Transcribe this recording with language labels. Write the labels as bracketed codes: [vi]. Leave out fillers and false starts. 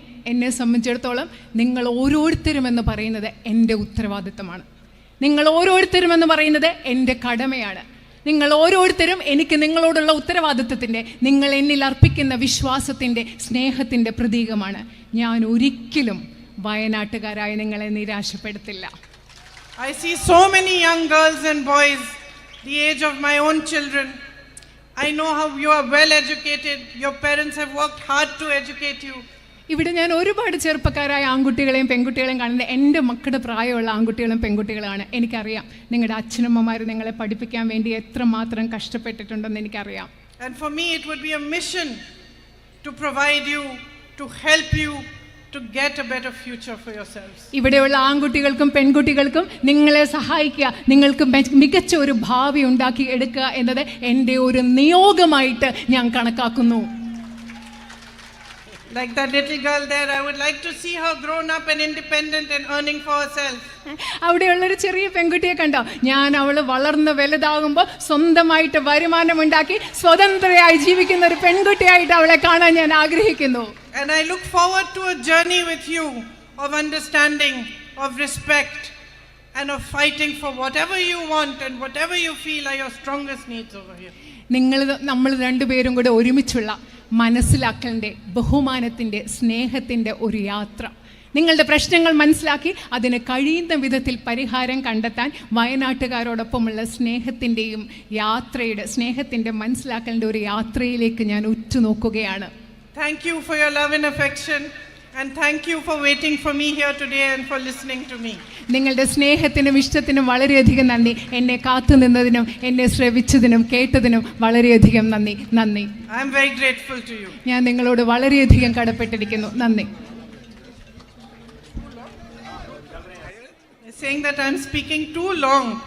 [ml] എന്നെ സംബന്ധിച്ചിടത്തോളം നിങ്ങൾ ഓരോരുത്തരും എന്ന് പറയുന്നത് എൻ്റെ ഉത്തരവാദിത്തമാണ്. നിങ്ങൾ ഓരോരുത്തരും എന്ന് പറയുന്നത് എൻ്റെ കടമയാണ്. നിങ്ങൾ ഓരോരുത്തരും എനിക്ക് നിങ്ങളോടുള്ള ഉത്തരവാദിത്വത്തിൻ്റെ, നിങ്ങൾ എന്നിൽ അർപ്പിക്കുന്ന വിശ്വാസത്തിൻ്റെ, സ്നേഹത്തിൻ്റെ പ്രതീകമാണ്. ഞാൻ ഒരിക്കലും വയനാട്ടുകാരായ നിങ്ങളെ നിരാശപ്പെടുത്തില്ല. [en] I see so many young girls and boys, the age of my own children. I know how you are well educated. Your parents have worked hard to educate you. [ml] ഇവിടെ ഞാൻ ഒരുപാട് ചെറുപ്പക്കാരായ ആൺകുട്ടികളെയും പെൺകുട്ടികളെയും കാണുന്നത് എൻ്റെ മക്കളുടെ പ്രായമുള്ള ആൺകുട്ടികളും പെൺകുട്ടികളാണ്. എനിക്കറിയാം നിങ്ങളുടെ അച്ഛനമ്മമാർ നിങ്ങളെ പഠിപ്പിക്കാൻ വേണ്ടി എത്രമാത്രം കഷ്ടപ്പെട്ടിട്ടുണ്ടെന്ന് എനിക്കറിയാം. [en] And for me it would be a mission to provide you, to help you to get a better future for yourselves. [ml] ഇവിടെയുള്ള ആൺകുട്ടികൾക്കും പെൺകുട്ടികൾക്കും നിങ്ങളെ സഹായിക്കുക, നിങ്ങൾക്ക് മികച്ച ഒരു ഭാവി ഉണ്ടാക്കി എടുക്കുക എന്നത് എൻ്റെ ഒരു നിയോഗമായിട്ട് ഞാൻ കണക്കാക്കുന്നു. [en] Like that little girl there, I would like to see her grown up and independent and earning for herself. [ml] അവിടെയുള്ളൊരു ചെറിയ പെൺകുട്ടിയെ കണ്ടോ, ഞാൻ അവള് വളർന്ന് വലുതാകുമ്പോൾ സ്വന്തമായിട്ട് വരുമാനമുണ്ടാക്കി സ്വതന്ത്രയായി ജീവിക്കുന്ന ഒരു പെൺകുട്ടിയായിട്ട് അവളെ കാണാൻ ഞാൻ ആഗ്രഹിക്കുന്നു. [en] And I look forward to a journey with you of understanding, of respect, and of fighting for whatever you want and whatever you feel are your strongest needs over here. [ml] നമ്മൾ രണ്ടുപേരും കൂടെ ഒരുമിച്ചുള്ള മനസ്സിലാക്കലിൻ്റെ, ബഹുമാനത്തിൻ്റെ, സ്നേഹത്തിൻ്റെ ഒരു യാത്ര. നിങ്ങളുടെ പ്രശ്നങ്ങൾ മനസ്സിലാക്കി അതിന് കഴിയുന്ന വിധത്തിൽ പരിഹാരം കണ്ടെത്താൻ വയനാട്ടുകാരോടൊപ്പമുള്ള സ്നേഹത്തിൻ്റെയും യാത്രയുടെ, സ്നേഹത്തിൻ്റെ മനസ്സിലാക്കലിൻ്റെ ഒരു യാത്രയിലേക്ക് ഞാൻ ഉറ്റുനോക്കുകയാണ്. [en] Thank you for your love and affection. And thank you for waiting for me here today and for listening to me. [ml] നിങ്ങളുടെ സ്നേഹത്തിനും ഇഷ്ടത്തിനും വളരെയധികം നന്ദി. എന്നെ കാത്തുനിന്നതിനും എന്നെ ശ്രവിച്ചതിനും കേട്ടതിനും വളരെയധികം നന്ദി. നന്ദി. [en] I am very grateful to you. [ml] ഞാൻ നിങ്ങളോട് വളരെയധികം കടപ്പെട്ടിരിക്കുന്നു. നന്ദി. [en] They're saying that I am speaking too long.